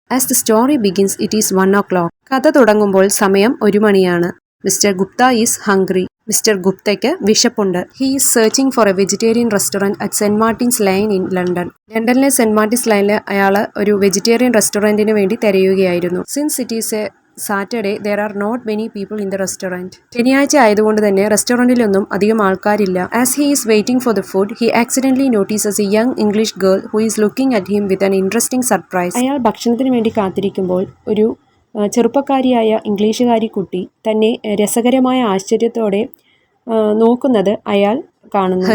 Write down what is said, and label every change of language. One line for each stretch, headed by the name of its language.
English: As the story begins it is 1 o'clock.
Malayalam: കഥ തുടങ്ങുമ്പോൾ സമയം 1 മണിയാണ്.
English: Mr Gupta is hungry.
Malayalam: Mister ഗുപ്തയ്ക്ക് വിശപ്പുണ്ട്.
English: He is searching for A vegetarian restaurant at saint Martin's line in London.
Malayalam: ലണ്ടനിലെ saint Martin's ലൈനിൽ അയാൾ ഒരു വെജിറ്റേറിയൻ റെസ്റ്റോറൻറ്റിന് വേണ്ടി തിരയുകയായിരുന്നു.
English: Since it is a Saturday there are not many people in the restaurant.
Malayalam: ശനിയാഴ്ച ആയതുകൊണ്ട് തന്നെ റെസ്റ്റോറൻറ്റിലൊന്നും അധികം ആൾക്കാരില്ല.
English: As he is waiting for the food he accidentally notices a young English girl who is looking at him with an interesting surprise.
Malayalam: അയാൾ ഭക്ഷണത്തിന് വേണ്ടി കാത്തിരിക്കുമ്പോൾ ഒരു ചെറുപ്പക്കാരിയായ ഇംഗ്ലീഷുകാരി കുട്ടി തന്നെ രസകരമായ ആശ്ചര്യത്തോടെ നോക്കുന്നത് അയാൾ കാണുന്നു.